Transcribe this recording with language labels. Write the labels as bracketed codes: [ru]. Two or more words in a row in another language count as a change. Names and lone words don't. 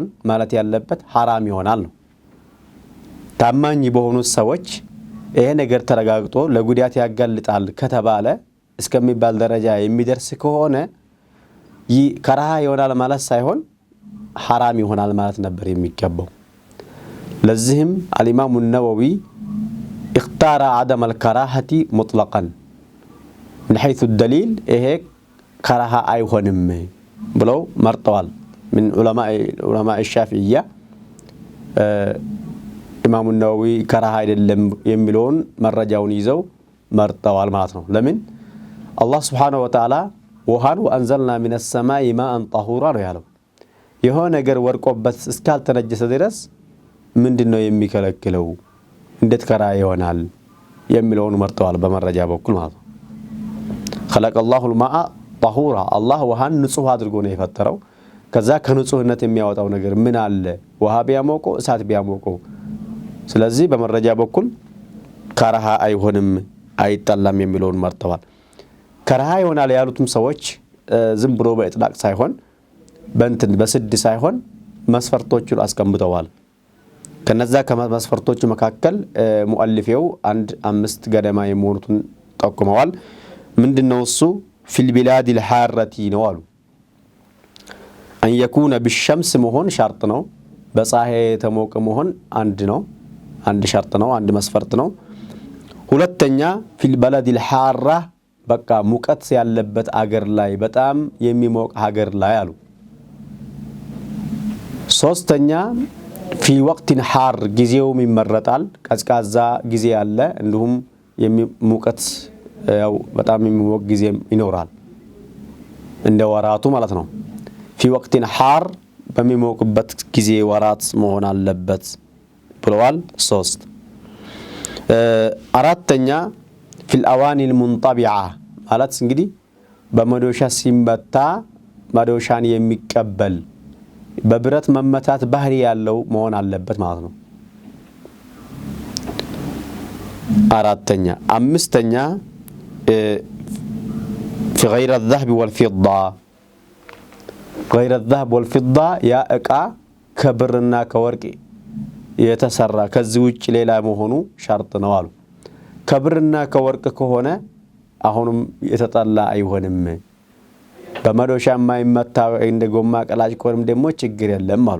[am] ማለት ያለበት ሐራም ይሆናል ነው። ታማኝ በሆኑ ሰዎች ይሄ ነገር ተረጋግጦ ለጉዳት ያጋልጣል ከተባለ እስከሚባል ደረጃ የሚደርስ ከሆነ ከራሃ ይሆናል ማለት ሳይሆን ሐራም ይሆናል ማለት ነበር የሚገባው። ለዚህም [ar] الإمام النووي اختار عدم الكراهة مطلقا من حيث الدليل [am] ይሄ ከራሃ አይሆንም ብለው መርጠዋል። [ar] من علماء الشافعية [am] ኢማሙ ነወዊ ከራሃ አይደለም የሚለውን መረጃውን ይዘው መርጠዋል ማለት ነው። ለምን አላህ [ar] سبحانه وتعالى [am] ውሃን [ar] وأنزلنا من السماء ماء طهورا [am] ነው ያለው። የሆነ ነገር ወርቆበት እስካልተነጀሰ ድረስ ምንድነው የሚከለክለው፣ እንዴት ከራሃ ይሆናል የሚለውን መርጠዋል በመረጃ በኩል ማለት ነው። [ar] خلق الله الماء طهورا [am] አላህ ውሃን ንጹህ አድርጎ ነው የፈጠረው። ከዛ ከንጹህነት የሚያወጣው ነገር ምን አለ? ውሃ ቢያሞቀው እሳት ቢያሞቀው። ስለዚህ በመረጃ በኩል ከራሃ አይሆንም አይጠላም የሚለውን መርጠዋል። ከራሃ ይሆናል ያሉትም ሰዎች ዝም ብሎ በእጥላቅ ሳይሆን በስድ ሳይሆን መስፈርቶቹን አስቀምጠዋል። ከነዛ ከመስፈርቶቹ መካከል ሙአሊፈው 5 ገደማ የሚሆኑትን ጠቁመዋል። ምንድነው እሱ? [ar] في البلاد الحارة [am] ነው አሉ። [ar] أن يكون بالشمس [am] መሆን ሸርጥ ነው። በፀሐይ ተሞቀ መሆን አንድ ሸርጥ ነው፣ አንድ መስፈርት ነው። ሁለተኛ [ar] في البلد الحارة [am] በቃ ሙቀት ያለበት አገር ላይ በጣም የሚሞቅ ሀገር ላይ አሉ። ሶስተኛ [ar] في وقت حار [am] ጊዜው ይመረጣል ቀዝቃዛ ጊዜ አለ እንዲሁም ሙቀት ያው በጣም የሚሞቅ ጊዜ ይኖራል እንደ ወራቱ ማለት ነው [ar] في وقت حار [am] በሚሞቅበት ጊዜ ወራት መሆን አለበት ብለዋል 3 አራተኛ [ar] في الاواني المنطبعه [am] ማለት እንግዲህ በመዶሻ ሲመታ መዶሻን የሚቀበል በብረት መመታት ባህሪ ያለው መሆን አለበት ማለት ነው አራተኛ አምስተኛ [ar] في غير الذهب والفضة غير الذهب والفضة يا اقا [am] ከብርና ከወርቅ የተሰራ ከዚህ ውጭ ሌላ መሆኑ ሸርጥ ነው አሉ ከብርና ከወርቅ ከሆነ አሁንም የተጣላ አይሆንም በመዶሻ የማይመታ እንደ ጎማ ቀላጭ ኮርም ደግሞ ችግር የለም አሉ